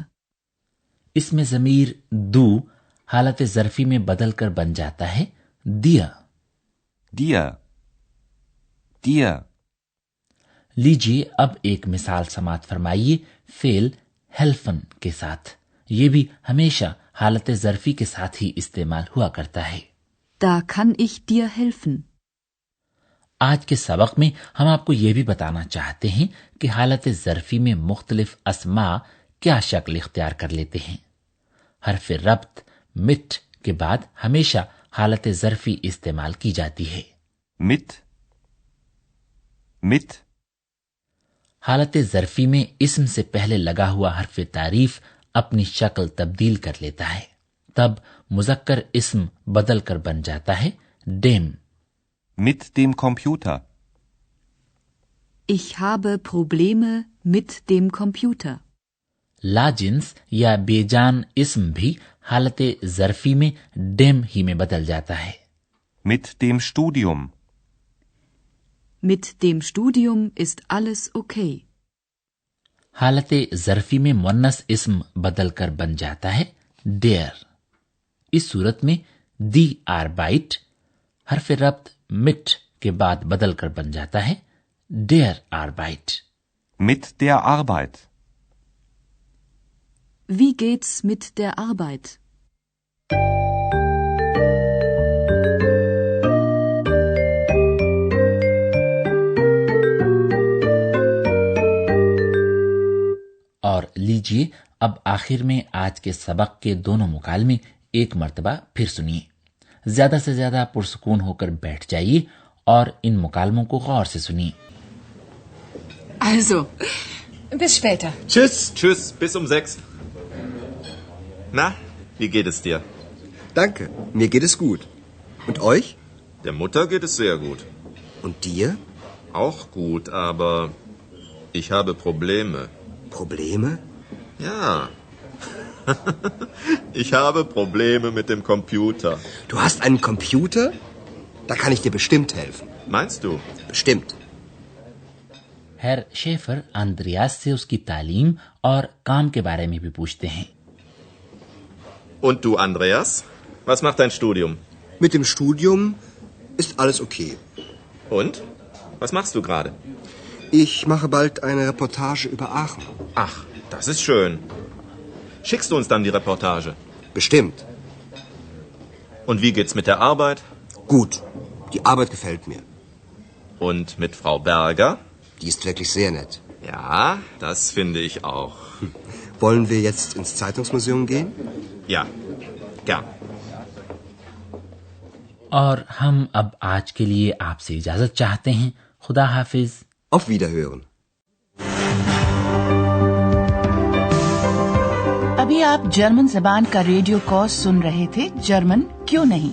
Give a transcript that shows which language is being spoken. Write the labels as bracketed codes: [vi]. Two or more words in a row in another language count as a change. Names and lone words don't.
[ur] اس میں ضمیر دو حالت ظرفی میں بدل کر بن جاتا ہے دیا. [de] Dir. Dir. [ur] لیجیے اب ایک مثال سماعت فرمائیے فعل ہیلفن کے ساتھ. یہ بھی ہمیشہ حالت ظرفی کے ساتھ ہی استعمال ہوا کرتا ہے. [de] Da kann ich dir helfen. [ur] آج کے سبق میں ہم آپ کو یہ بھی بتانا چاہتے ہیں کہ حالت ظرفی میں مختلف اسما کیا شکل اختیار کر لیتے ہیں. حرف ربط مِٹ کے بعد ہمیشہ حالت ظرفی استعمال کی جاتی ہے. [de] Mit. Mit. [ur] حالت ظرفی میں اسم سے پہلے لگا ہوا حرف تعریف اپنی شکل تبدیل کر لیتا ہے. تب مذکر اسم بدل کر بن جاتا ہے ڈیم. [de] Mit dem Computer. Ich habe Probleme mit dem Computer. [ur] لاجنس یا بے جان اسم بھی حالت ظرفی میں ڈیم ہی میں بدل جاتا ہے. [de] Mit dem Studium. Mit dem Studium ist alles okay. [ur] حالت ظرفی میں مؤنث اسم بدل کر بن جاتا ہے ڈیئر. اس صورت میں [de] die Arbeit [ur] حرف ربط مِٹ کے بعد بدل کر بن جاتا ہے [de] der Arbeit. Mit der Arbeit. Wie geht's mit der Arbeit? [ur] اور لیجیے اب آخر میں آج کے سبق کے دونوں مکالمے ایک مرتبہ پھر سنیے. زیادہ سے زیادہ پرسکون ہو کر بیٹھ جائیے اور ان مکالموں کو غور سے سنیے. [de] Also, bis später. Tschüss. Tschüss, bis um 6. Na, wie geht es dir? Danke, mir geht es gut. Und euch? Der Mutter geht es sehr gut. Und dir? Auch gut, aber ich habe Probleme. Probleme? Ja. Ich habe Probleme mit dem Computer. Du hast einen Computer? Da kann ich dir bestimmt helfen. Meinst du? Bestimmt. [ur] ہر شیفر آندریاس سے اس کی تعلیم اور کام کے بارے میں بھی پوچھتے ہیں. [de] Und du, Andreas? Was macht dein Studium? Mit dem Studium ist alles okay. Und? Was machst du gerade? Ich mache bald eine Reportage über Aachen. Ach, das ist schön. Schickst du uns dann die Reportage? Bestimmt. Und wie geht's mit der Arbeit? Gut. Die Arbeit gefällt mir. Und mit Frau Berger? Die ist wirklich sehr nett. Ja, das finde ich auch. Wollen wir jetzt ins Zeitungsmuseum gehen? Ja, gern. [ur] اور ہم اب آج کے لیے آپ سے اجازت چاہتے ہیں. خدا حافظ. [de] Auf Wiederhören. [ur] ابھی آپ جرمن زبان کا ریڈیو کورس سن رہے تھے، جرمن کیوں نہیں.